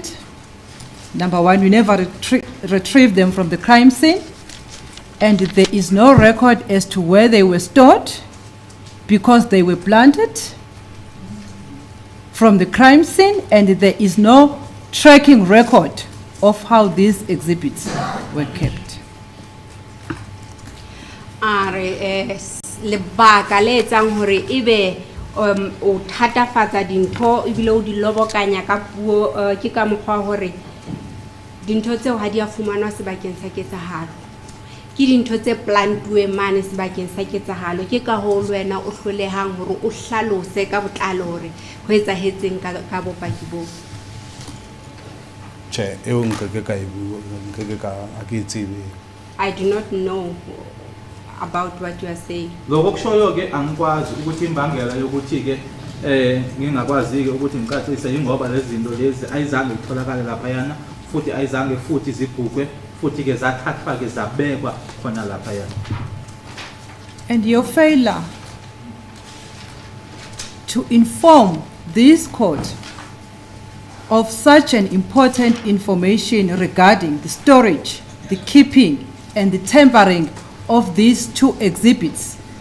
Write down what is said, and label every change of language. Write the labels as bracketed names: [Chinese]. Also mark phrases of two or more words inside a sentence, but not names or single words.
[English] Number one, we never retrieved them from the crime scene, and there is no record as to where they were stored because they were planted from the crime scene, and there is no tracking record of how these exhibits were kept. [Southern Sotho] Lebaka le etsang hore ebe o thatafatsa dintho ebile o di lobokanya ka puo ke ka mokgwa hore dintho tseo ha di a fumanwa sebakeng sa ketsahalo ke dintho tse plantuwe mane sebakeng sa ketsahalo ke ka ho lwena o hlolehang hore o hlalose ka botlalo hore ho etsahetseng ka bopaki bo. [English] I do not know about what you are saying. [Zulu] Lokho kushoyo-ke angikwazi ukuthi imbangela yokuthi-ke ngingakwazi-ke ukuthi ngicacise yingoba lezi zinto lezi ayizange zitholakale laphayana futhi ayizange futhi zibhukwe futhi-ke zathathwa-ke zabekwa khona laphayana. [English] And your failure to inform this court of such an important information regarding the storage, the keeping, and the tampering of these two exhibits